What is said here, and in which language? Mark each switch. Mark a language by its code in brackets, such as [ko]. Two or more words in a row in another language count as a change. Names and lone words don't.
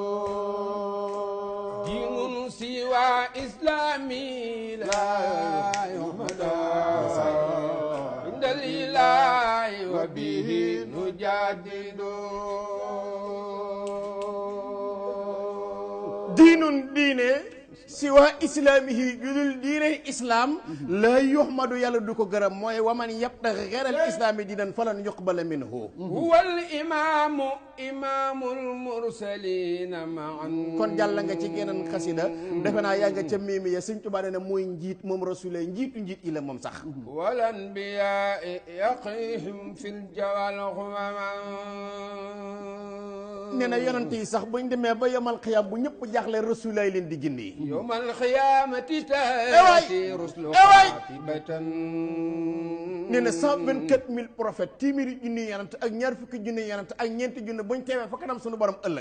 [ar] دين سوى إسلامي لا يحمد عند الإله وبه نجدد دين دين سوى إسلامه جل دين إسلام لا يحمد [wo] yàlla du ko gërëm mooy [ar] ومن يبتغ غير الإسلام دينا فلن يقبل منه هو الإمام إمام المرسلين معا [wo] kon jàll nga ci geneen xasida defe naa yaa nga ca miimi ya Sëñ Tuubaa ne mooy njiit moom rasulay njiitu njiit yi la moom sax [ar] والأنبياء يقيهم في الجوى الغمما [wo] nee na yonent yi sax buñ demee ba [ar] يوم القيامة [wo] bu ñëpp jaaxle Rasulullah leen di gindi. [ar] يوم القيامة تأتي الرسل قاطبة. [wo] nee na 124 000 prophètes téeméeri junni yonent ak ñaar fukki junni yonent ak ñeenti junni buñ teewee fa kanam sunu borom ëllëg.